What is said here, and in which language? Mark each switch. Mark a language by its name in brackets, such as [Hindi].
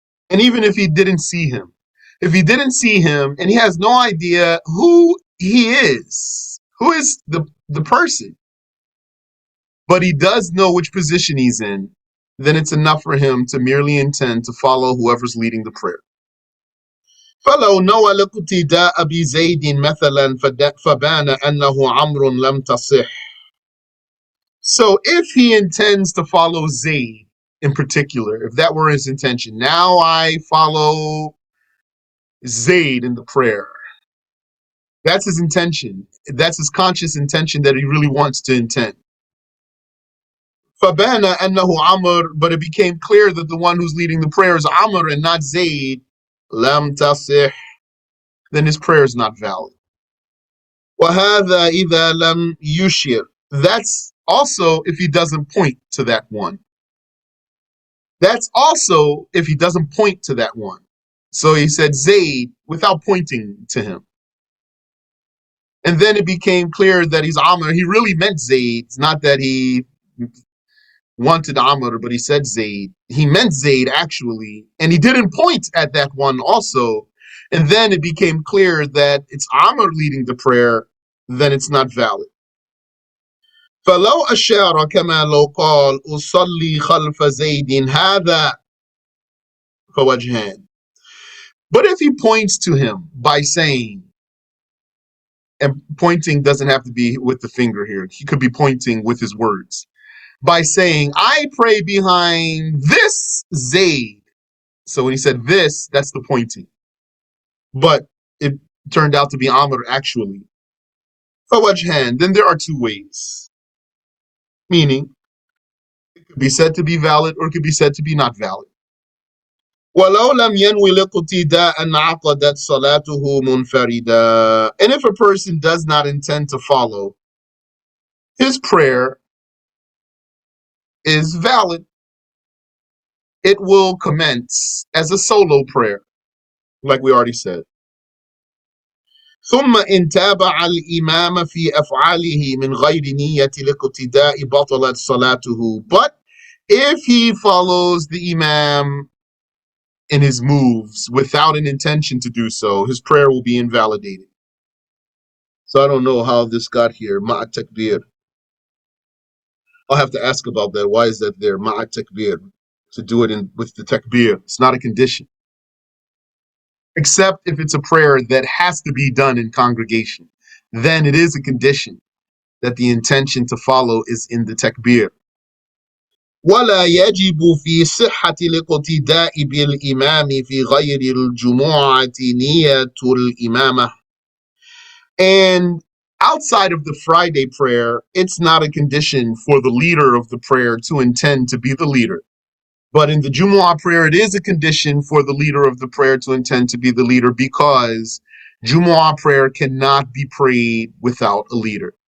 [English] And even if he didn't see him, if he didn't see him and he has no idea who he is, who is the person, but he does know which position he's in, then it's enough for him to merely intend to follow whoever's leading the prayer. [Arabic] فلو نوى الاقتداء بزيد مثلا فبان أنه عمرو لم تصح. [English] So if he intends to follow Zayd in particular, if that were his intention, now I follow Zayd in the prayer. That's his intention. That's his conscious intention that he really wants to intend. [Arabic] فَبَانَ أَنَّهُ عَمْرٌ. [English] But it became clear that the one who's leading the prayer is Amr and not Zayd. [Arabic] لَمْ تَصِحْ. [English] Then his prayer is not valid. [Arabic] وَهَذَا إِذَا لَمْ يُشِرْ. [English] That's also if he doesn't point to that one. That's also if he doesn't point to that one. So he said Zayd without pointing to him. And then it became clear that he's Amr. He really meant Zayd. It's not that he wanted Amr, but he said Zayd. He meant Zayd actually. And he didn't point at that one also. And then it became clear that it's Amr leading the prayer, then it's not valid. [Arabic] فلو أشار كما لو قال أصلي خلف زيد هذا فوجهان. [English] But if he points to him by saying, and pointing doesn't have to be with the finger here, he could be pointing with his words, by saying, I pray behind this Zayd. So when he said this, that's the pointing. But it turned out to be Amr actually. [Arabic] فوجهان, [English] then there are two ways. Meaning, it could be said to be valid or it could be said to be not valid. [Arabic] ولو لم ينوي الاقتداء انعقدت صلاته منفردا. [English] And if a person does not intend to follow, his prayer is valid. It will commence as a solo prayer, like we already said. [Arabic] ثم إن تابع الإمام في أفعاله من غير نية الاقتداء بطلت صلاته. [English] But if he follows the Imam in his moves without an intention to do so, his prayer will be invalidated. So I don't know how this got here. Ma'a takbir. I'll have to ask about that. Why is that there? Ma'a takbir. To do it with the takbir. It's not a condition. Except if it's a prayer that has to be done in congregation. Then it is a condition that the intention to follow is in the takbir. [Arabic] ولا يجب في صحة الاقتداء بالإمام في غير الجمعة نية الإمامة. [English] And outside of the Friday prayer, it's not a condition for the leader of the prayer to intend to be the leader. But in the Jumu'ah prayer, it is a condition for the leader of the prayer to intend to be the leader because Jumu'ah prayer cannot be prayed without a leader.